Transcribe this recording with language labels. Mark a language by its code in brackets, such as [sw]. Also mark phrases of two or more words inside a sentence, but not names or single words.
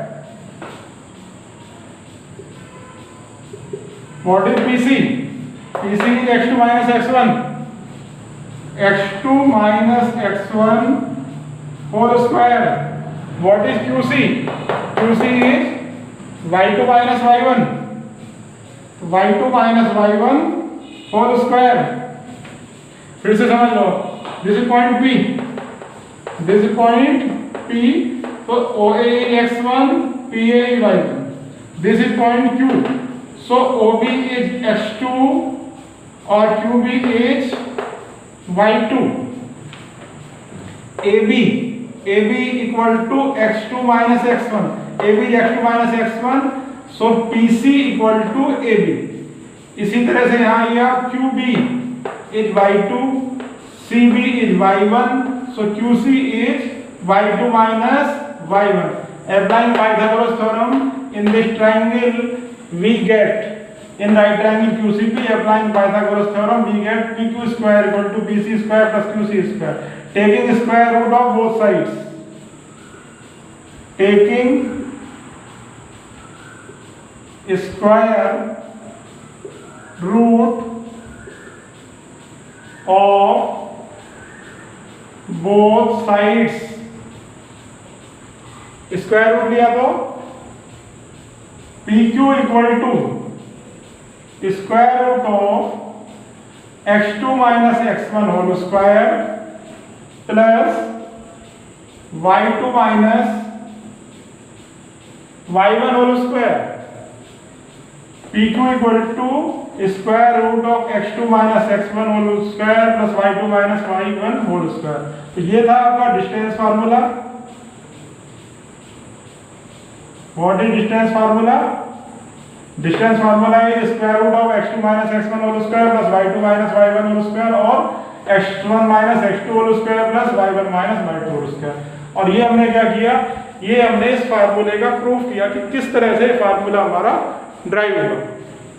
[en] What is PC? PC is x2 minus x1. x2 minus x1 whole square. What is QC? QC is y2 minus y1. y2 minus y1 whole square. [hi] फिर से समझ लो. [en] This is point P. This is point P. So OA is x1, PA is y1. This is point Q. So OB is x2 or QB is y2. AB equal to x2 minus x1. AB is x2 minus x1. So PC equal to AB. [hi] इसी तरह से यहाँ ये [en] QB is y2, CB is y1. So QC is y2 minus y1. Applying Pythagoras theorem in this triangle, we get in right triangle QCP, applying Pythagoras theorem, we get PQ square equal to PC square plus QC square. Taking square root of both sides. Taking square root of both sides. square root [hi] लिया तो [en] PQ equal to square root of x2 minus x1 whole square plus y2 minus y1 whole square. PQ equal to square root of x2 minus x1 whole square plus y2 minus y1 whole square. [hi] तो ये था आपका [en] distance formula. What is distance formula? Distance formula is square root of x2 minus x1 whole square plus y2 minus y1 whole square और x1 minus x2 whole square plus y1 minus y2 whole square. [hi] और ये हमने क्या किया? ये हमने इस फार्मूले का प्रूफ किया कि किस तरह से फार्मूला हमारा ड्राइव होगा.